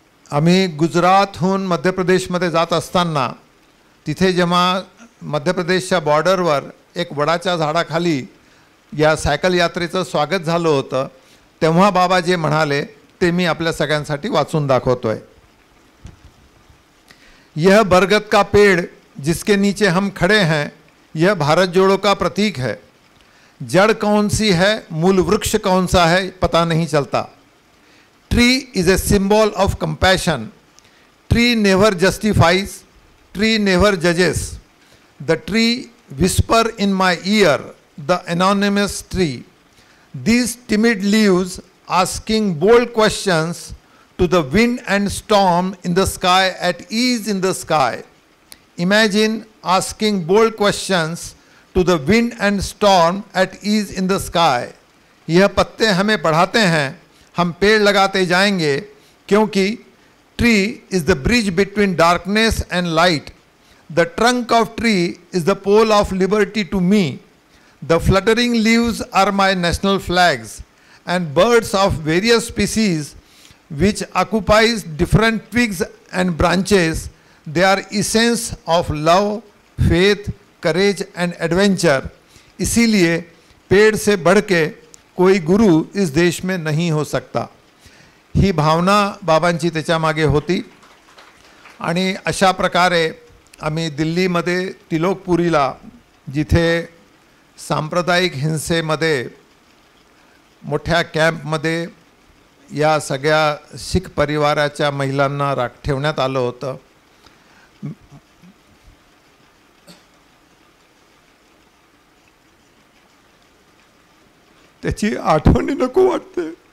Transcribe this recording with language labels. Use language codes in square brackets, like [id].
[mr] आम्ही गुजरातहून मध्य प्रदेशमध्ये जात असताना तिथे जेव्हा मध्य प्रदेशच्या बॉर्डरवर एक वडाच्या झाडाखाली या सायकल यात्रेचं स्वागत झालं होतं, तेव्हा बाबा जे म्हणाले ते मी आपल्या सगळ्यांसाठी वाचून दाखवतोय. [hi] यह बरगद का पेड़ जिसके नीचे हम खड़े हैं यह भारत जोड़ो का प्रतीक है. जड़ कौन सी है, मूल वृक्ष कौन सा है पता नहीं चलता. [en] Tree is a symbol of compassion. Tree never justifies, tree never जजेस. The tree whisper in my year, the anonymous tree. These timid leaves asking bold questions to the wind and storm in the sky at ease in the sky. Imagine asking bold questions to the wind and storm at ease in the sky. [hi] यह पत्ते हमें पढ़ाते हैं, हम पेड़ लगाते जाएंगे, क्योंकि [en] tree is the bridge between darkness and light. The trunk of tree is the pole of liberty to me. The fluttering leaves are my national flags, and birds of various species which occupies different twigs and branches, they are essence of love, faith, courage and adventure. [hi] इसीलिए पेड़ से बढ़ के कोई गुरु इस देश में नहीं हो सकता. [mr] ही भावना बाबांची त्याच्या मागे होती. आणि अशा प्रकारे आम्ही दिल्लीमध्ये तिलोकपुरीला, जिथे सांप्रदायिक हिंसेमध्ये मोठ्या कॅम्पमध्ये या सगळ्या शीख परिवाराच्या महिलांना ठेवण्यात आलं होतं, त्याची आठवणी नको वाटते.